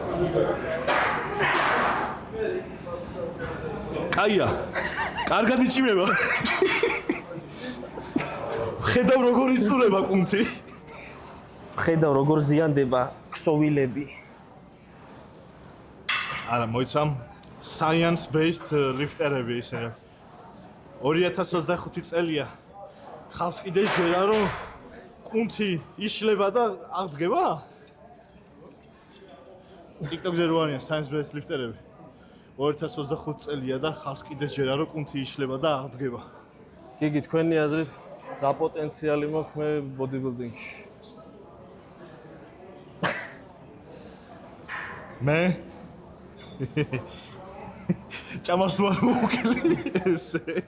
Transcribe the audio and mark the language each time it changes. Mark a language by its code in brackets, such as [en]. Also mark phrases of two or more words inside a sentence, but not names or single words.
[ka] კაია. კარგად იჭიმება. ხედავ როგორ იწურება კუნთი. ხედავ როგორ ზიანდება ქსოვილები. არა, მოიცამ [en] science based [ka] ლიფტერები ისე. 2025 წელია. ხალხს კიდე ჯერა რომ კუნთი იშლება და აღდგება? TikTok-ზე როანია [en] science based [ka] ლიფტერები. 2025 წელია და ხალხს კიდე ჯერა რომ კუნთი იშლება და აღდგება. გიგი, თქვენი აზრით რა პოტენციალი მაქვს მე ბოდიბილდინგში? მე ჭამას თუ არ მოვუკლი ესე.